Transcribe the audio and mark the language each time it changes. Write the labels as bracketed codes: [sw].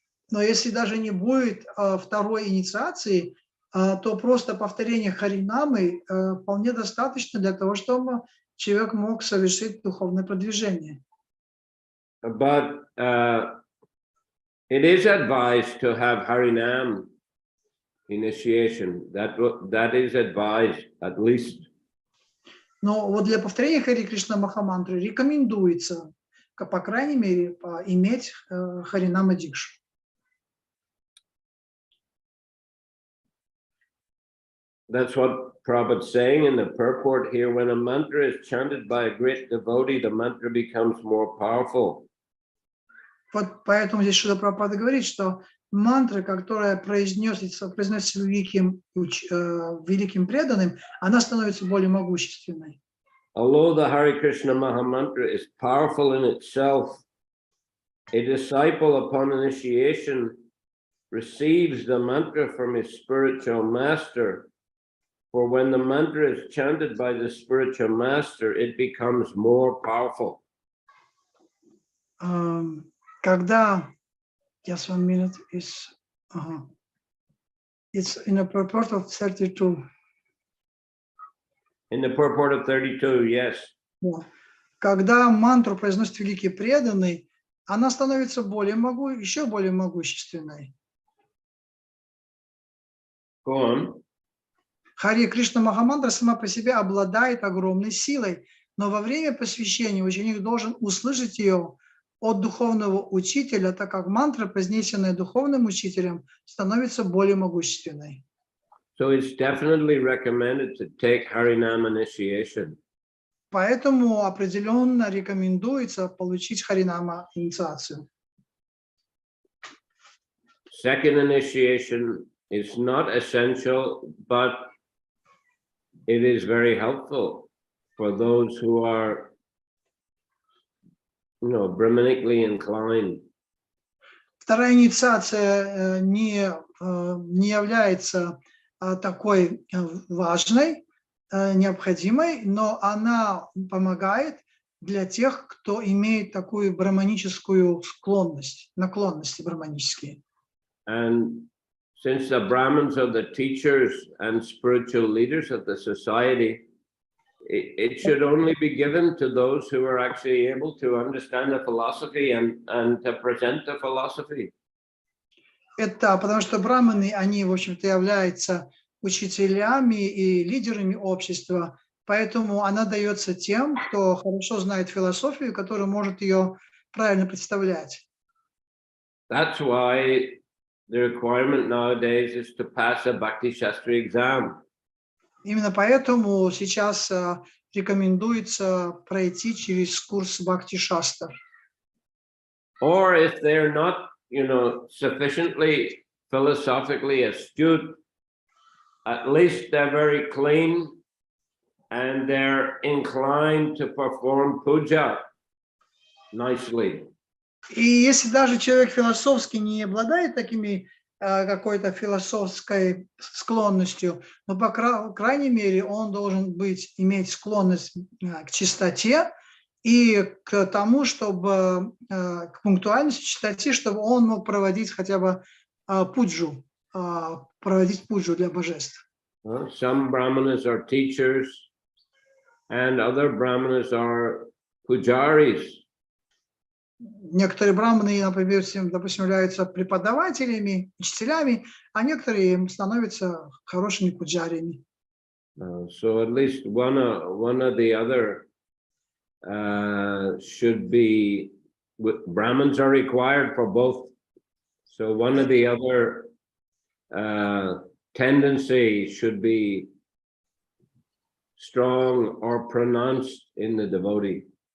[ru] Но если даже не будет второй инициации, то просто повторение Харинамы вполне достаточно для того, чтобы человек мог совершить духовное продвижение. [en] But it is advised to have Harinam initiation. That is advised, at least. [ru] Но вот для повторения Хари Кришна Махамантры рекомендуется, по крайней мере, иметь Харинама Дикшу. [en] That's what Prabhupada's saying in the purport here. When a mantra is chanted by a great devotee, the mantra becomes more powerful. [ru] Вот поэтому здесь Шрила Прабхупада говорит, что мантра, которая произносится великим преданным, она становится более могущественной. [en] Although the Hare Krishna Mahamantra is powerful in itself, a disciple upon initiation receives the mantra from his spiritual master. For when the mantra is chanted by the spiritual master, it becomes more powerful. [ru] Когда, [en] just 1 minute, it's in a purport of 32. In the purport of 32, yes. [ru] Когда мантру произносит великий преданный, она становится еще более могущественной. [en] Go on. [ru] Хари Кришна Махамантра сама по себе обладает огромной силой, но во время посвящения ученик должен услышать ее от духовного учителя, так как мантра, произнесенная духовным учителем, становится более могущественной. [en] So it's definitely recommended to take Harinam initiation. [ru] Поэтому определенно рекомендуется получить Харинама инициацию. [en] Second initiation is not essential, but it is very helpful for those who are, Brahmanically inclined. [ru] Вторая инициация не является такой важной, необходимой, но она помогает для тех, кто имеет такую брахманическую склонность, наклонности брахманические. [en] And since the Brahmins are the teachers and spiritual leaders of the society, it should only be given to those who are actually able to understand the philosophy and to present the philosophy. [ru] Это потому что браманы, они, в общем-то, являются учителями и лидерами общества, поэтому она дается тем, кто хорошо знает философию, который может ее правильно представлять. [en] That's why the requirement nowadays is to pass a Bhakti Shastri exam. [ru] Именно поэтому сейчас рекомендуется пройти через курс Бхакти-шастр. [en] Or if they're not, sufficiently philosophically astute, at least they're very clean and they're inclined to perform puja nicely. [ru] И если даже человек философски не обладает такими какой-то философской склонностью, но по крайней мере он должен иметь склонность к чистоте и к тому, чтобы к пунктуальности, чистоте, чтобы он мог проводить хотя бы пуджу, проводить пуджу для божеств. [en] Some brahmanas are teachers and other brahmanas are pujaris. [ru] Некоторые браманы, например, допустим, являются преподавателями, учителями, а некоторые становятся хорошими пуджариями. [en] So at least one or the other should be. Brahmins are required for both. So one or the other tendency should be strong or pronounced in the devotee.